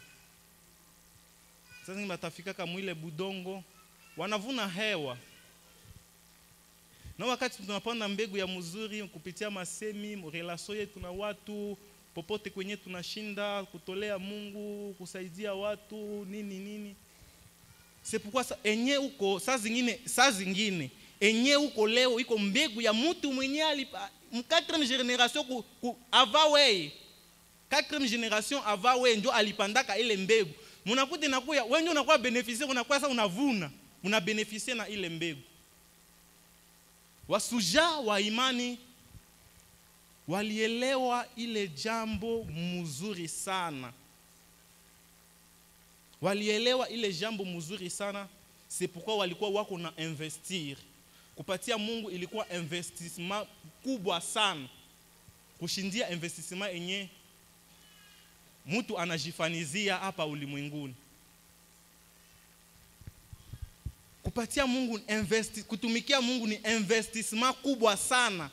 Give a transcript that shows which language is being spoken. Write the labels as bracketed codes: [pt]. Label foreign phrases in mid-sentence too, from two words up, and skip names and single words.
[sw] Sasa batafika kama ile budongo, wanavuna hewa. Na wakati tunapanda mbegu ya mzuri kupitia masemi, relation yetu na watu, popote kwenye tunashinda, kutolea Mungu, kusaidia watu, nini. [fr] C'est pourquoi [sw] enye uko saa zingine enye uko leo iko mbegu ya mtu mwenye alipa [fr] 4e génération avant [sw] wewe. [fr] 4e génération avant [sw] wewe ndio alipandaka ile mbegu. Mnakuta inakuya wewe ndio unakuwa beneficiaire, unakuwa sasa unavuna, una beneficie na ile mbegu. Wasuja wa imani walielewa ile jambo mzuri sana. Walielewa ile jambo mzuri sana, [fr] c'est pourquoi [sw] walikuwa wako na investir. Kupatia Mungu ilikuwa investissement kubwa sana, kushindia investissement yenye mtu anajifanizia hapa ulimwenguni. Kupatia Mungu kutumikia Mungu ni investissement kubwa sana.